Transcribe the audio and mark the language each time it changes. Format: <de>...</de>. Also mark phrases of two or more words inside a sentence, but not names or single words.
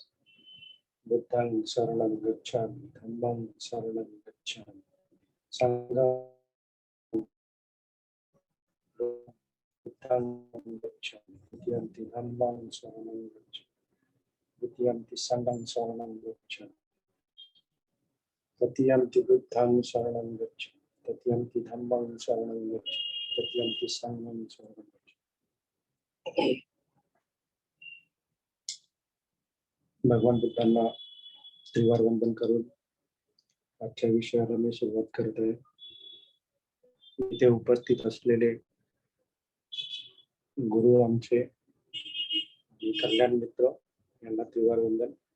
<pi>बुद्धं शरणं गच्छामि, धम्मं शरणं गच्छामि, संघं बुद्धं गच्छामि, द्वितीयंपि धम्मं शरणं गच्छामि, द्वितीयंपि संघं शरणं गच्छामि, तृतीयंपि बुद्धं शरणं गच्छामि, तृतीयंपि धम्मं शरणं गच्छामि, तृतीयंपि संघं शरणं गच्छामि.</pi> <mr>भगवान बुद्धांना त्रिवार वंदन करून आजच्या विषयाला मी सुरुवात करत आहे. इथे उपस्थित असलेले गुरु आमचे कल्याण मित्र यांना त्रिवार वंदन.</mr>